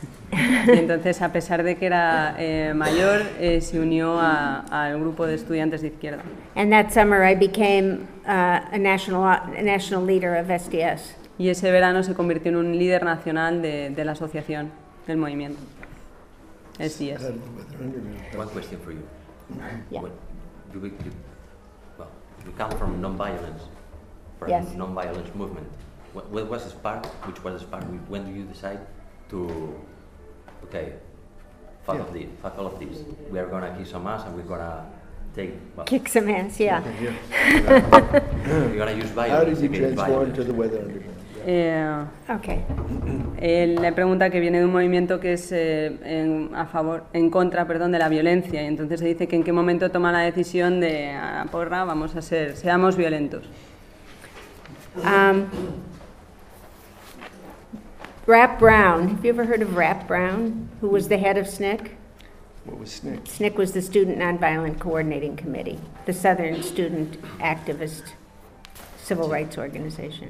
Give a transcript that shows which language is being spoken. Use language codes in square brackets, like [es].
[es] Entonces, a pesar de que era mayor, se unió al grupo de estudiantes de izquierda. [en] And that summer I became a national leader of SDS. [es] Y ese verano se convirtió en un líder nacional de la asociación, del movimiento. [en] SDS. One question for you. Yeah. You come from non-violence, from yes. Non-violence movement. What was the spark? Which was the spark? When do you decide to, fuck all of this. We are going to kick some ass and we're going to take... Well, kick some ass, yeah. We're going to use violence. How did you transform to the weather underground? Yeah. Okay. [es] La pregunta que viene de un movimiento que es en contra de la violencia. Y entonces se dice que en qué momento toma la decisión de, porra, vamos a ser, seamos violentos. [en] Rap Brown, have you ever heard of Rap Brown, who was the head of SNCC? What was SNCC? SNCC was the Student Nonviolent Coordinating Committee, the Southern Student Activist Civil Rights Organization.